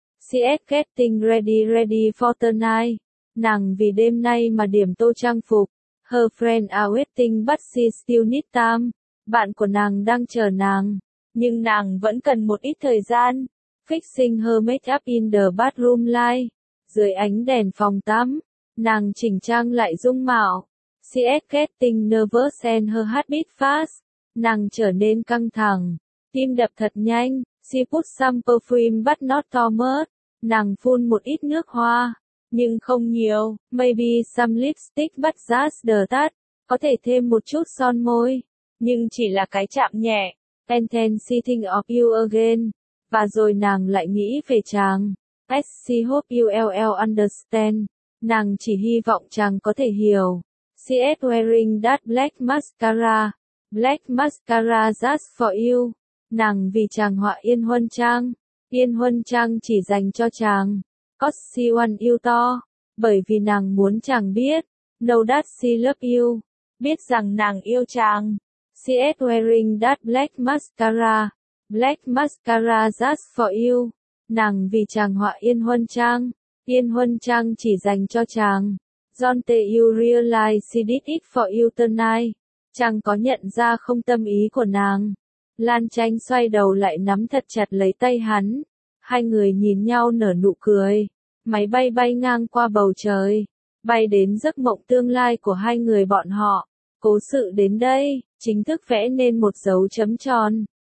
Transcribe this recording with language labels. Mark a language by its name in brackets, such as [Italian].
[English] She's getting ready ready for tonight, [Vietnamese] nàng vì đêm nay mà điểm tô trang phục, [English] her friend are waiting but she still need time, [Vietnamese] bạn của nàng đang chờ nàng, nhưng nàng vẫn cần một ít thời gian, [English] fixing her makeup in the bathroom light, [Vietnamese] dưới ánh đèn phòng tắm. Nàng chỉnh trang lại dung mạo. [English] She's getting nervous and her heart beat fast. [Vietnamese] Nàng trở nên căng thẳng. Tim đập thật nhanh. [English] She put some perfume but not too much. [Vietnamese] Nàng phun một ít nước hoa. Nhưng không nhiều. [English] Maybe some lipstick but just the touch. [Vietnamese] Có thể thêm một chút son môi. Nhưng chỉ là cái chạm nhẹ. [English] And then she thinks of you again. [Vietnamese] Và rồi nàng lại nghĩ về chàng. [English] As she hope you will understand. [Vietnamese] Nàng chỉ hy vọng chàng có thể hiểu. [English] She's wearing that black mascara. Black mascara just for you. [Vietnamese] Nàng vì chàng họa yên huân trang. Yên huân trang chỉ dành cho chàng. [English] Cause she want you to. [Vietnamese] Bởi vì nàng muốn chàng biết. [English] Know that she love you. [Vietnamese] Biết rằng nàng yêu chàng. [English] She's wearing that black mascara. Black mascara just for you. [Vietnamese] Nàng vì chàng họa yên huân trang. Yên huân trang chỉ dành cho chàng. [English] Don't you realize she did it for you tonight? [Vietnamese] Chàng có nhận ra không tâm ý của nàng? Lan Tranh xoay đầu lại nắm thật chặt lấy tay hắn. Hai người nhìn nhau nở nụ cười. Máy bay bay ngang qua bầu trời. Bay đến giấc mộng tương lai của hai người bọn họ. Cố sự đến đây, chính thức vẽ nên một dấu chấm tròn.